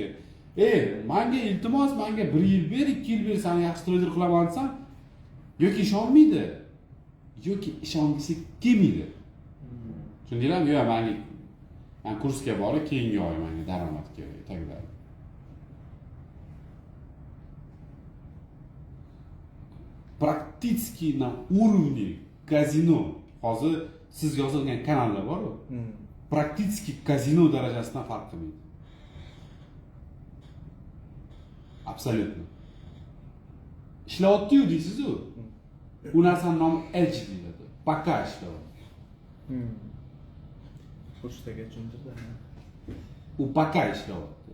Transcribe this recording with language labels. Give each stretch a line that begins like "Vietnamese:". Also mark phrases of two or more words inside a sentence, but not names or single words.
Uzbek: Menga iltimos, menga 1 yil ber, 2 yil ber, seni yaxshi trader qilaman desam, yoki ishonmaydi, yoki ishongisi kelmaydi. Tushundinglarmi? Yo'q, men kursga borib, keyingi oy menga daromad kerak, taglar.
Russian: Практически на уровне казино.
Uzbek: Hozir siz yozilgan kanallar bor-ku.
Russian: Практически казино
Uzbek: darajasidan farq qilmaydi.
Russian: Absolutно.
Uzbek: Ishlayapti-yu deysiz-ku. U narsaning nomi edge deyiladi. Paka ishlayapti. Kurstaga tushuntirdi. U paka ishlayapti.